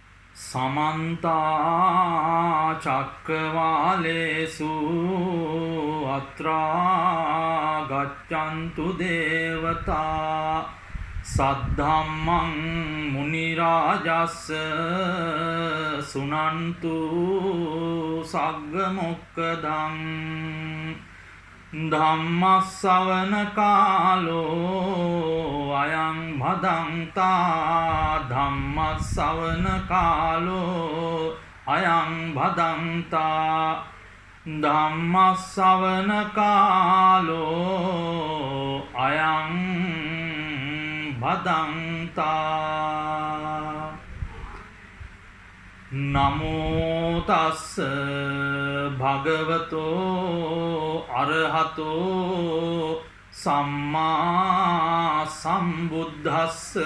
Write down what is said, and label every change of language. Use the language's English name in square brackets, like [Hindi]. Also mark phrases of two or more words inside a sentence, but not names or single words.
[Pali] समन्ता चक्रवालेषु अत्रा गच्छन्तु देवता सद्धम्मं मुनिराजस्य सुनन्तु सग्गमोक्खदं धम्मස්සවන කාලෝ අයං භදන්තා ධම්මස්සවන කාලෝ අයං භදන්තා ධම්මස්සවන කාලෝ අයං භදන්තා නමෝ තස්ස භගවතෝ අරහතෝ සම්මා සම්බුද්දස්ස